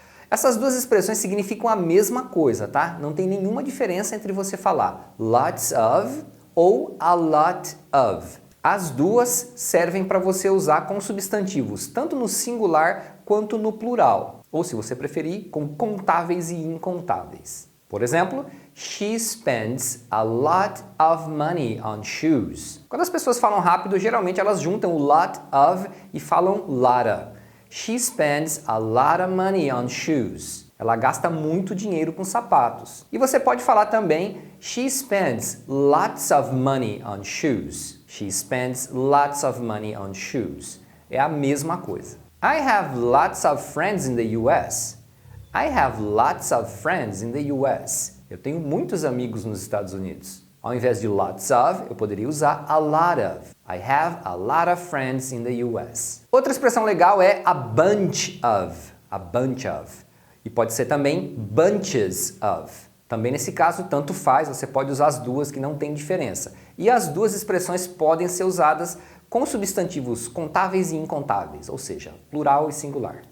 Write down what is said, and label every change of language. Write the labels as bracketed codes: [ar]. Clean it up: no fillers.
[pt] Essas duas expressões significam a mesma coisa, tá? Não tem nenhuma diferença entre você falar lots of ou a lot of. As duas servem para você usar com substantivos, tanto no singular quanto no plural, ou se você preferir, com contáveis e incontáveis. Por exemplo, [en] she spends a lot of money on shoes. [pt] Quando as pessoas falam rápido, geralmente elas juntam o lot of e falam lotta. [en] She spends a lot of money on shoes. [pt] Ela gasta muito dinheiro com sapatos. E você pode falar também, [en] she spends lots of money on shoes. She spends lots of money on shoes. [pt] É a mesma coisa. [en] I have lots of friends in the US. I have lots of friends in the US. [pt] Eu tenho muitos amigos nos Estados Unidos. Ao invés de lots of, eu poderia usar a lot of. [en] I have a lot of friends in the US. [pt] Outra expressão legal é a bunch of. A bunch of. E pode ser também bunches of. Também nesse caso, tanto faz, você pode usar as duas que não tem diferença. E as duas expressões podem ser usadas com substantivos contáveis e incontáveis, ou seja, plural e singular.